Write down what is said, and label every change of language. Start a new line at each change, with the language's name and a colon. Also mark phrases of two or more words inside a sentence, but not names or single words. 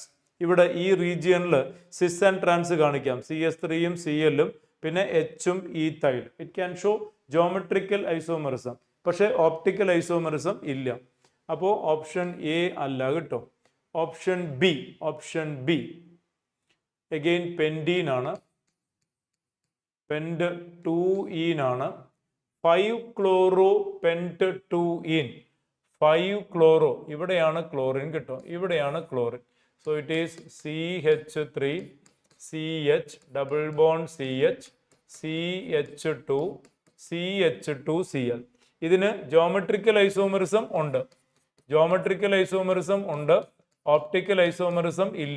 Malayalam: ഇവിടെ ഈ റീജിയനിൽ
English: cis and trans
Malayalam: കാണിക്കാം, CS3യും CLും പിന്നെ Hഉം ഈത്തൈലും.
English: it can show geometrical isomerism, പക്ഷേ optical isomerism ഇല്ല.
Malayalam: അപ്പോൾ
English: option A
Malayalam: അല്ല കേട്ടോ.
English: option B again pentene
Malayalam: ആണ്, pent-2-ene ആണ്. 5-chloro-pent-2-ene, 5-chloro, ഇവിടെയാണ് ക്ലോറിൻ കേട്ടോ, ഇവിടെയാണ് ക്ലോറിൻ.
English: so it is CH3 CH double bond CH CH2 CH2Cl.
Malayalam: ഇതിന്
English: ജോമെട്രിക്കൽ ഐസോമറിസം
Malayalam: ഉണ്ട്,
English: ഓപ്റ്റിക്കൽ ഐസോമറിസം
Malayalam: ഇല്ല.